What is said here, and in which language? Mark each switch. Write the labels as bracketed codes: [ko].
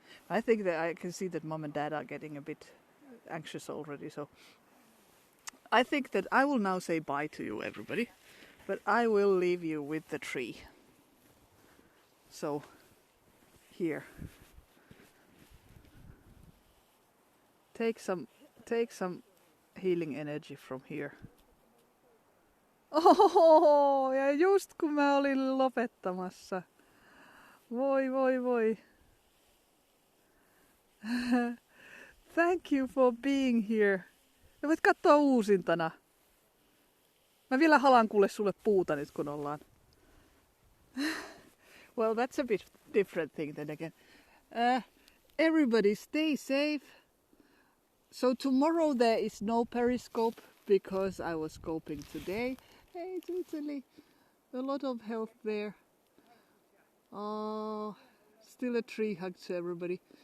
[en] I think that I can see that Mom and Dad are getting a bit anxious already, so I think that I will now say bye to you, everybody, but I will leave you with the tree. So here, take some healing energy from here. [fi] Oh, ja just kun mä olin lopettamassa. Voi. [en] Thank you for being here. [fi] Ja voit katsoa uusintana. Mä vielä halan kuule sulle puuta nyt kun ollaan. [en] Well, that's a bit different thing then again. Everybody stay safe. So tomorrow there is no periscope because I was scoping today. Hey, it's Italy. A lot of health there. Oh, still a tree hug to everybody.